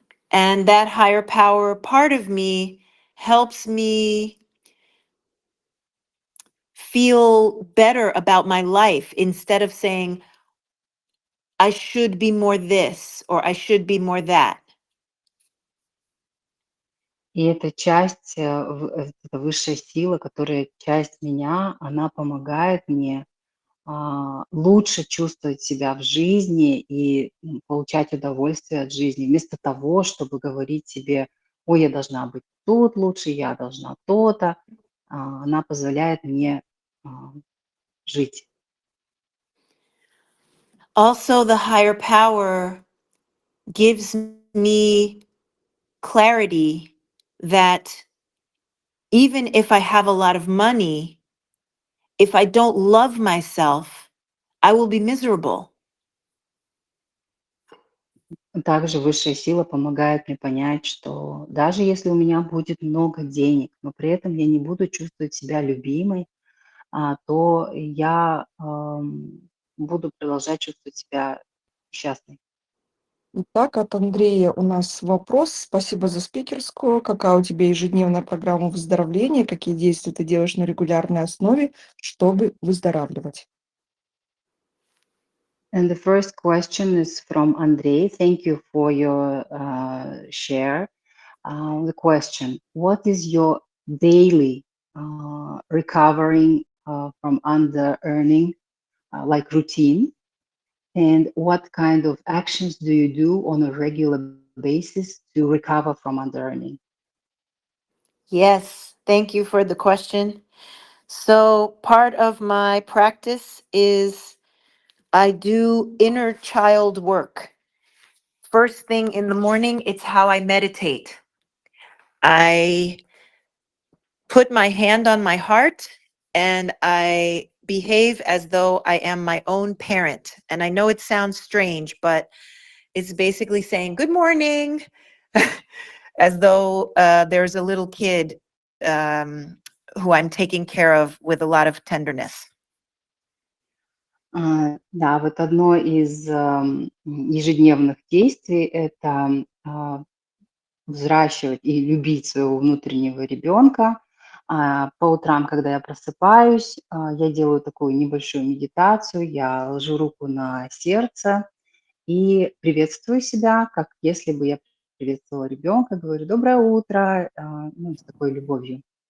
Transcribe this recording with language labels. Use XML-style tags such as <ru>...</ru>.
<en>And that higher power part of me helps me feel better about my life instead of saying, I should be more this or I should be more that.</en> <ru>И эта часть, эта высшая сила, которая часть меня, она помогает мне лучше чувствовать себя в жизни и получать удовольствие от жизни, вместо того, чтобы говорить себе, ой, я должна быть тут лучше, я должна то-то. Она позволяет мне а, жить.</ru> <en>Also, the higher power gives me clarity that even if I have a lot of money, if I don't love myself, I will be miserable.</en> <ru>Также высшая сила помогает мне понять, что даже если у меня будет много денег, но при этом я не буду чувствовать себя любимой, то я буду продолжать чувствовать себя счастной. Итак, от Андрея у нас вопрос. Спасибо за спикерскую. Какая у тебя ежедневная программа выздоровления? Какие действия ты делаешь на регулярной основе, чтобы выздоравливать?</ru> <en>And the first question is from Andrei. Thank you for your share. The question: what is your daily recovering from under earning, like routine? And what kind of actions do you do on a regular basis to recover from under earning? Yes, thank you for the question. So, part of my practice is I do inner child work. First thing in the morning, it's how I meditate. I put my hand on my heart and I behave as though I am my own parent. And I know it sounds strange, but it's basically saying, Good morning, as though there's a little kid who I'm taking care of with a lot of tenderness.</en> <ru>Да, вот одно из ежедневных действий – это взращивать и любить своего внутреннего ребенка. По утрам, когда я просыпаюсь, я делаю такую небольшую медитацию, я ложу руку на сердце и приветствую себя, как если бы я приветствовала ребенка, говорю «доброе утро», с такой любовью.</ru>